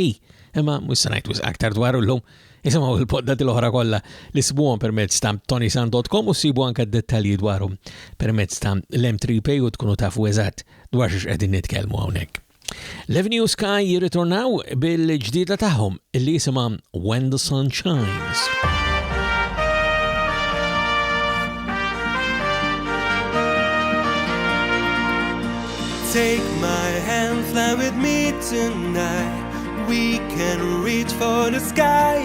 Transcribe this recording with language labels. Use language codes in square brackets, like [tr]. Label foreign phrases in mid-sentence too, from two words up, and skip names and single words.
[mt] Imma mhux se ngħid aktar dwar llum. Isimgħu il-poddati l-oħra kollha li sibuhom permezz ta' ToniSant.com u sibu anke dettalji dwarhom permezz ta' l-M3P u tkunu tafu eżatt dwar x'ix qegħdin nitkellmu hawnhekk. L-Avenue Sky jirritornaw bil-ġdida tagħhom li jisimha When the Sun Shines. [en] Take my hand, fly with me tonight. We can reach for the sky.